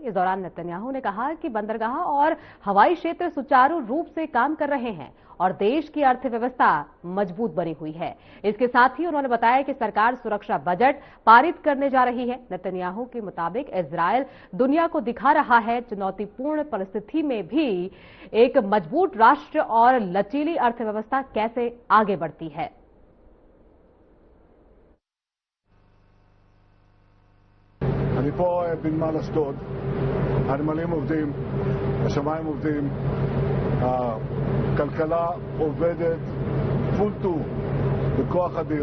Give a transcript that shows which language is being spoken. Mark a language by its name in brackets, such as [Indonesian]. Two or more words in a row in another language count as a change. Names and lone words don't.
[Hindi] इस दौरान नेतन्याहू ने कहा कि बंदरगाह और हवाई क्षेत्र सुचारू रूप से काम कर रहे हैं और देश की अर्थव्यवस्था मजबूत बनी हुई है। इसके साथ ही उन्होंने बताया कि सरकार सुरक्षा बजट पारित करने जा रही है। नेतन्याहू के मुताबिक इजरायल दुनिया को दिखा रहा है चुनौतीपूर्ण परिस्थिति में भी एक मजबूत राष्ट्र और लचीली अर्थव्यवस्था कैसे आगे बढ़ती है। [Hebrew] אני פה בנמל אשדוד, הנמלים עובדים, השמיים עובדים, הכלכלה עובדת פול טור בכוח אדיר.